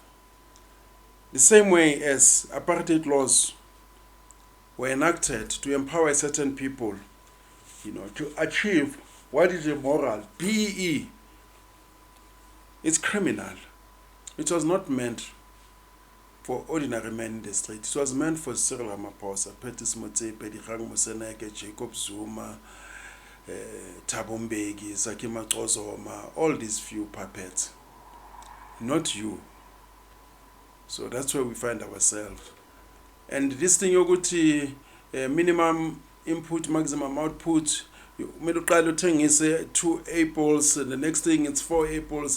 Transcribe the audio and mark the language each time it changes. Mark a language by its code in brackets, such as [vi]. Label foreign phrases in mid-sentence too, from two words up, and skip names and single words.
[en] The same way as apartheid laws were enacted to empower certain people, to achieve what is immoral. BEE, it's criminal. It was not meant for ordinary men in the street. It was meant for Cyril Ramaphosa, Petis Motsepe, Dirang Moseneke, Jacob Zuma, Thabo Mbeki, Sakima Xozoma, all these few puppets. Not you. So that's where we find ourselves. And this thing, yoguthi minimum input, maximum output, is 2 apples, and the next thing it's 4 apples.